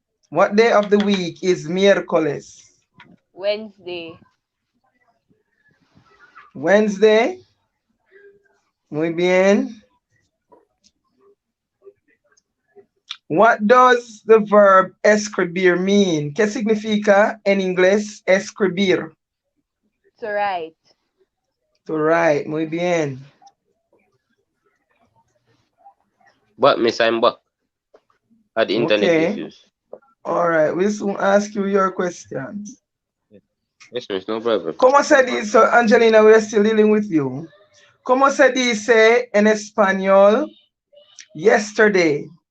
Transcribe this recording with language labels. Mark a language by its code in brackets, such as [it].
[en] What day of the week is miércoles? Wednesday. Wednesday. [es] Muy bien. [en] What does the verb escribir mean? [es] ¿Qué significa en inglés escribir? [en] To write. To write. [es] Muy bien. [en] But Miss, I'm back. Had internet Okay. issues. All right. We'll soon ask you your questions. Yes, Miss, no problem. [es] ¿Cómo se dice, [en] Angelina, we're still dealing with you. [es] ¿Cómo se dice en español yesterday?